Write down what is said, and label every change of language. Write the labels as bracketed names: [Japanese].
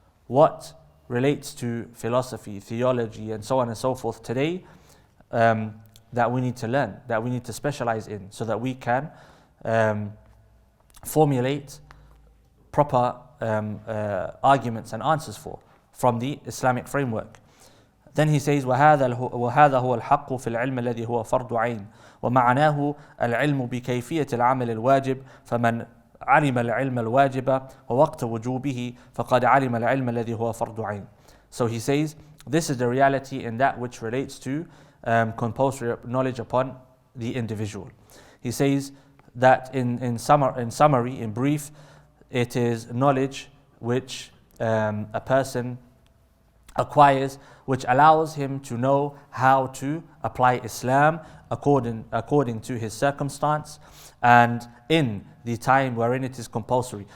[English] What relates to philosophy, theology, and so on and so forth today, that we need to learn, that we need to specialize in, so that we can formulate proper arguments and answers from the Islamic framework. Then he says, [Arabic] وهذا هو الحق في العلم الذي هو فرض عين ومعناه العلم بكيفية العمل الواجب فمن علم العلم الواجب ووقت وجوبه فقد علم العلم الذي هو فرض عين. [English] So he says, this is the reality in that which relates to compulsory knowledge upon the individual. He says that in summary, in brief, it is knowledge which a person acquires, which allows him to know how to apply Islam according to his circumstance and in the time wherein it is compulsory.